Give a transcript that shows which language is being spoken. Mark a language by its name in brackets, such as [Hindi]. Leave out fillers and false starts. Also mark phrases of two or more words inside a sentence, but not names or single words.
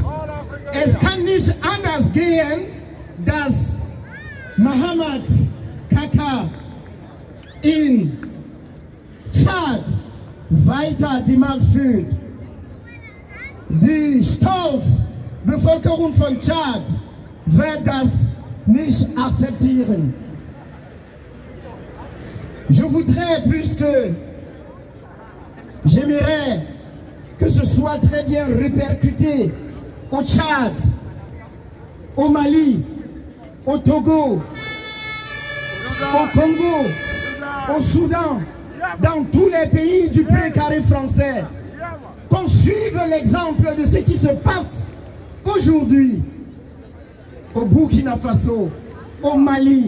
[German] Es kann nicht anders gehen, dass Mohamed Kaka in Tschad weiter die Macht führt. Die Bevölkerung von Tschad wird das nicht akzeptieren. [French] Je voudrais, puisque j'aimerais que ce soit très bien répercuté au Tchad, au Mali, au Togo, au Congo, au Soudan, dans tous les pays du précaré français, qu'on suive l'exemple de ce qui se passe aujourd'hui au Burkina Faso, au Mali.